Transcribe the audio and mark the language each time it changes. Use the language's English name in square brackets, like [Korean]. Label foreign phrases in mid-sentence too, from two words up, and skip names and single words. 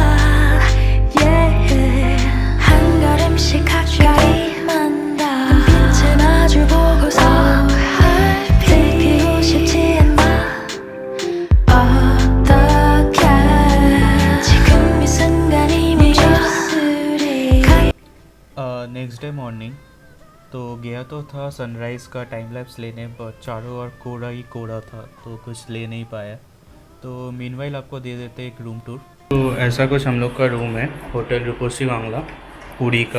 [Korean] yeah 한 걸음씩 가까이만 더 눈빛을 마주 보고서 들키고 싶지 않아 어떡해 지금 이 순간이 멈췄으리 [English] next day morning [Hindi] तो गया तो था सनराइज़ का [English] time lapse [Hindi] लेने, पर चारों ओर कोड़ा ही कोड़ा था तो कुछ ले नहीं पाया। तो मीनवाइल आपको दे देते एक [English] room tour. [Hindi] तो ऐसा कुछ हम लोग का रूम है, होटल रूपसी बांग्ला पुरी का।